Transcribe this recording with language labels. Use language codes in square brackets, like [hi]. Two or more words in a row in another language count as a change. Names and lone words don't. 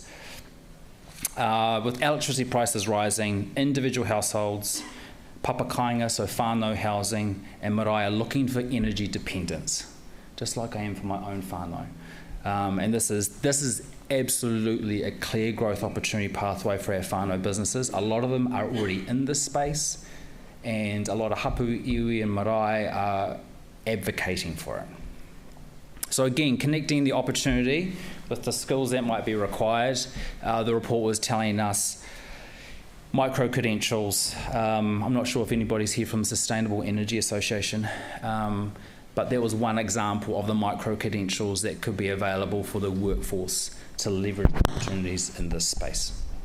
[en] With electricity prices rising, individual households, papakainga, so whānau housing, and marae are looking for energy dependence, just like I am for my own whānau. And this is absolutely a clear growth opportunity pathway for our whānau businesses. A lot of them are already in this space, and a lot of hapu, iwi and marae are advocating for it. So again, connecting the opportunity with the skills that might be required, the report was telling us micro-credentials. I'm not sure if anybody's here from the Sustainable Energy Association, but there was one example of the micro-credentials that could be available for the workforce to leverage opportunities in this space.